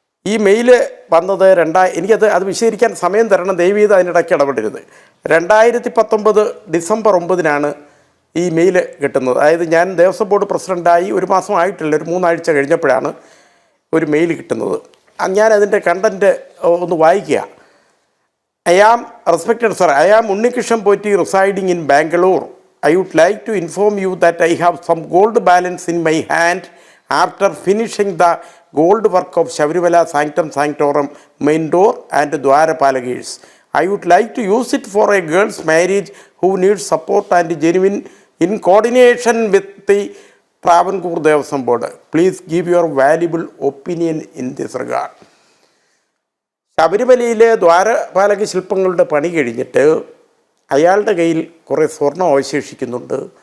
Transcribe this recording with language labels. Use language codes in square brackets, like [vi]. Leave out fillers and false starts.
[ml] ഈ മെയിൽ വന്നത് എനിക്കത് വിശദീകരിക്കാൻ സമയം തരണം, ദയവ് ചെയ്ത് അതിനിടയ്ക്ക് ഇടപെടരുത്. 2019 ഡിസംബർ 9 ഈ മെയിൽ കിട്ടുന്നത്. അതായത് ഞാൻ ദേവസ്വം ബോർഡ് പ്രസിഡൻ്റായി ഒരു മാസം ആയിട്ടില്ല, ഒരു 3 ആഴ്ച കഴിഞ്ഞപ്പോഴാണ് ഒരു മെയിൽ കിട്ടുന്നത്. ഞാൻ അതിൻ്റെ കണ്ടൻറ്റ് ഒന്ന് വായിക്കുക. [en] I am respected sir, I am Unnikrishan Potti residing in Bangalore. I would like to inform you that I have some gold balance in my hand after finishing the gold work of Shabarimala Sanctum Sanctorum main door and Dwarapalagis. I would like to use it for a girl's marriage who needs support and genuine in coordination with the Travancore Devaswam Board. Please give your valuable opinion in this regard. [ml] ശബരിമലയിലെ ദ്വാരപാലക ശില്പങ്ങളുടെ പണി കഴിഞ്ഞിട്ട് അയാളുടെ കയ്യിൽ കുറേ സ്വർണം അവശേഷിക്കുന്നുണ്ട്.